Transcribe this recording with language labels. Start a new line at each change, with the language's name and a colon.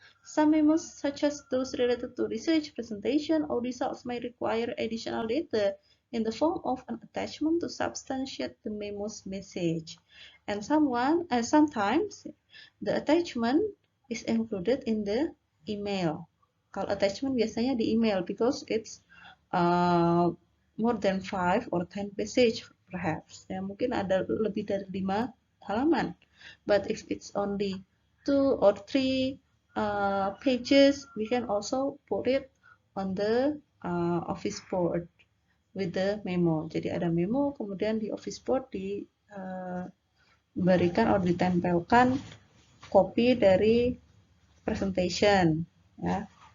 English: Some memos such as those related to research, presentation, or results may require additional data in the form of an attachment to substantiate the memo's message. And sometimes the attachment is included in the email.
Indonesian: Kalau attachment biasanya di email
English: because it's more than 5 or 10 pages perhaps.
Indonesian: Ya, mungkin ada lebih dari 5 halaman.
English: But if it's only 2 or 3 pages, we can also put it on the office board with the memo.
Indonesian: Jadi ada memo, kemudian di office board diberikan atau ditempelkan copy dari presentation, ya.